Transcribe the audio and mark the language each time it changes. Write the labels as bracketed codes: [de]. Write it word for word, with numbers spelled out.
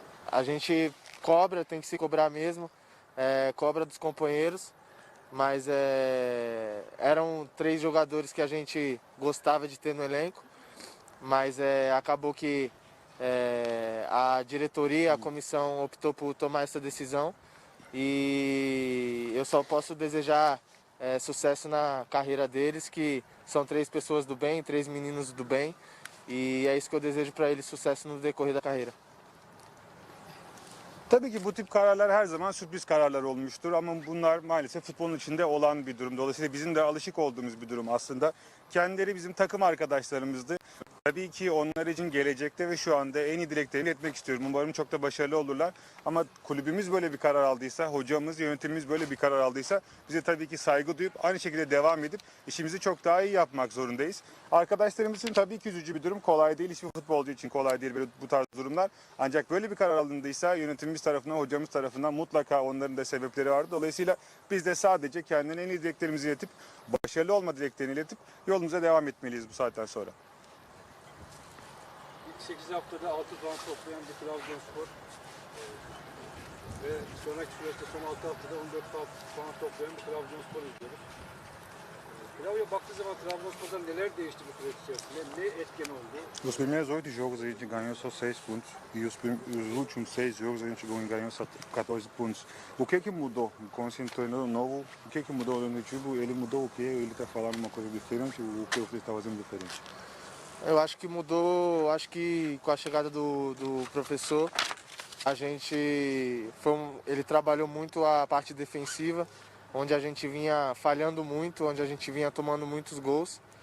[pt] a gente cobra, tem que se cobrar mesmo, é, cobra dos companheiros, mas é, eram três jogadores que a gente gostava de ter no elenco, mas é, acabou que é, a diretoria, a comissão optou por tomar essa decisão e eu só posso desejar é, sucesso na carreira deles, que são três pessoas do bem, três meninos do bem. E é isso que eu desejo para ele, sucesso no decorrer da carreira. [tr] Tabii ki bu tip kararlar her zaman sürpriz kararlar olmuştur ama bunlar maalesef futbolun içinde olan bir durum. Dolayısıyla bizim de alışık olduğumuz bir durum aslında. Kendileri bizim takım arkadaşlarımızdı. Tabii ki onlar için gelecekte ve şu anda en iyi dileklerini etmek istiyorum. Umarım çok da başarılı olurlar. Ama kulübümüz böyle bir karar aldıysa, hocamız, yönetimimiz böyle bir karar aldıysa bize tabii ki saygı duyup aynı şekilde devam edip işimizi çok daha iyi yapmak zorundayız. Arkadaşlarımız için tabii ki üzücü bir durum. Kolay değil. Hiçbir futbolcu için kolay değil böyle bu tarz durumlar. Ancak böyle bir karar alındıysa yönetimimiz tarafından, hocamız tarafından mutlaka onların da sebepleri vardı. Dolayısıyla biz de sadece kendine en iyi dileklerimizi iletip, başarılı olma dileklerini iletip yolumuza devam etmeliyiz bu saatten sonra. sekiz haftada altı puan toplayan bir Trabzonspor ve sonraki süreçte son altı haftada on dört puan toplayan bir Trabzonspor izliyoruz. Trabzon'a baktığı zaman Trabzonspor'da neler değişti bu süreç içerisinde? Ne etken oldu? [pt] Os primeiros oito jogos a gente ganhou só seis pontos e os, os últimos seis jogos a gente ganhou só quatorze pontos. O que que mudou? Quando se tornou novo, o que que mudou no time? Ele mudou o quê? Ele está falando uma coisa diferente? O que ele está fazendo diferente? Eu acho que mudou, acho que com a chegada do, do professor, a gente foi um, ele trabalhou muito a parte defensiva, onde a gente vinha falhando muito, onde a gente vinha tomando muitos gols.